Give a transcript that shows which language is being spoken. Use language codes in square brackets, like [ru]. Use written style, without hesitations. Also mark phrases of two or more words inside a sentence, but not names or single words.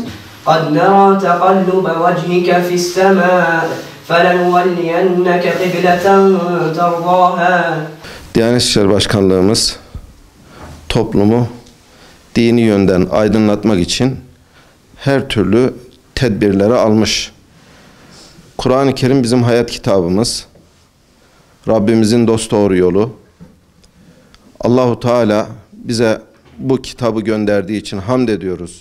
[ar] قد نرى تقلب وجهك في السماء فلنولينك قبلة ترضاها. [tr] Diyanet İşleri Başkanlığımız toplumu dini yönden aydınlatmak için her türlü tedbirleri almış. Kur'an-ı Kerim bizim hayat kitabımız. Rabbimizin dosdoğru yolu. Allahu Teala bize bu kitabı gönderdiği için hamd ediyoruz.